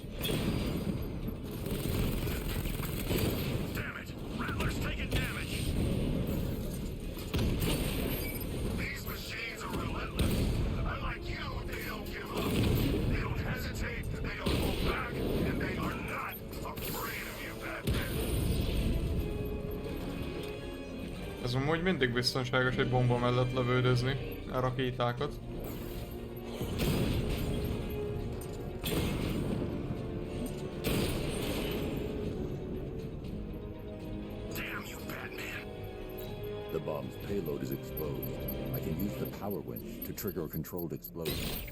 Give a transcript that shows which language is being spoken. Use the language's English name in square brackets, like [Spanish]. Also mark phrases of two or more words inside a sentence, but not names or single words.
[English] Damn it! Rattler's taking damage. These machines are relentless. Unlike you, they don't give up. They don't hesitate, they don't hold back, and they are not afraid of you, Batman. [Hungarian] Ez amúgy mindig biztonságos egy bomba mellett lövöldözni a rakétákat. [English] Damn you, Batman! The bomb's payload is exposed. I can use the power winch to trigger a controlled explosion.